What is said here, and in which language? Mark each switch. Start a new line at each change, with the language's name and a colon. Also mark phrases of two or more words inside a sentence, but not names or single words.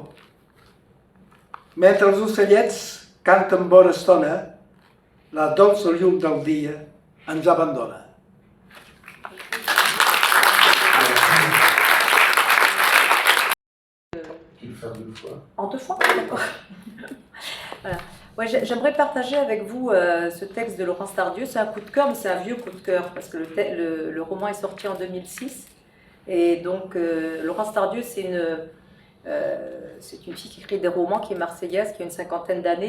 Catalan: Mentre els ocellets canten bona estona, la dolça llum del dia ens abandona.
French: En 2 fois, d'accord. Voilà. Ouais, j'aimerais partager avec vous ce texte de Laurence Tardieu. C'est un coup de cœur, mais c'est un vieux coup de cœur, parce que le roman est sorti en 2006. Et donc, Laurence Tardieu, c'est une fille qui écrit des romans, qui est marseillaise, qui a une 50aine d'années.